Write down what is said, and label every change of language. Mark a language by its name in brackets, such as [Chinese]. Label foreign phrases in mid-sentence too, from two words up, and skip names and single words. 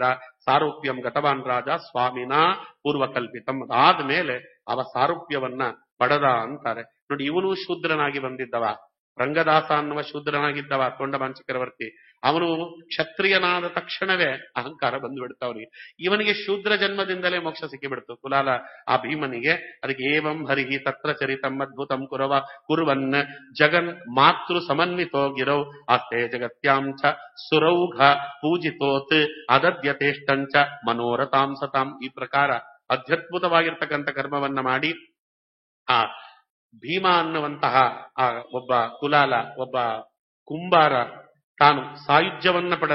[Sanskrit] ಸಾರೂಪ್ಯಂ ಗತವಾನ್ ರಾಜ ಸ್ವಾಮಿನ ಪೂರ್ವಕಲ್ಪಿತಂ, [Kannada] ಅದಾದ ಮೇಲೆ ಅವ ಸಾರೂಪ್ಯವನ್ನ ಪಡೆದ ಅಂತಾರೆ. ನೋಡಿ, ಇವನು ಶೂದ್ರನಾಗಿ ಬಂದಿದ್ದವ, ರಂಗದಾಸ ಅನ್ನುವ ಶೂದ್ರನಾಗಿದ್ದವ ತೊಂಡಮಾನ್ ಚಕ್ರವರ್ತಿ. ಅವನು ಕ್ಷತ್ರಿಯನಾದ ತಕ್ಷಣವೇ ಅಹಂಕಾರ ಬಂದು ಬಿಡ್ತಾವನಿಗೆ. ಇವನಿಗೆ ಶೂದ್ರ ಜನ್ಮದಿಂದಲೇ ಮೋಕ್ಷ ಸಿಕ್ಕಿಬಿಡ್ತು ಕುಲಾಲ ಆ ಭೀಮನಿಗೆ. [Sanskrit] ಅದಕ್ಕೆ ಏವಂ ಹರಿಹಿ ತತ್ರ ಚರಿತಂ ಅದ್ಭುತಂ ಕುರುವನ್ ಜಗನ್ ಮಾತೃ ಸಮನ್ವಿತೋ ಗಿರೌ ಆಸ್ತೆ ಜಗತ್ಯಾಂಚ ಸುರೌಘ ಪೂಜಿತೋತ್ ಅದದ್ಯತೇಷ್ಟಂಚ ಮನೋರತಾಂ ಸತಾಂ. [Kannada] ಈ ಪ್ರಕಾರ ಅತ್ಯದ್ಭುತವಾಗಿರ್ತಕ್ಕಂಥ ಕರ್ಮವನ್ನ ಮಾಡಿ ಆ ಭೀಮ ಅನ್ನುವಂತಹ ಆ ಒಬ್ಬ ಕುಲಾಲ, ಒಬ್ಬ ಕುಂಬಾರ ತಾನು ಸಾಯುಜ್ಯವನ್ನ ಪಡೆದ.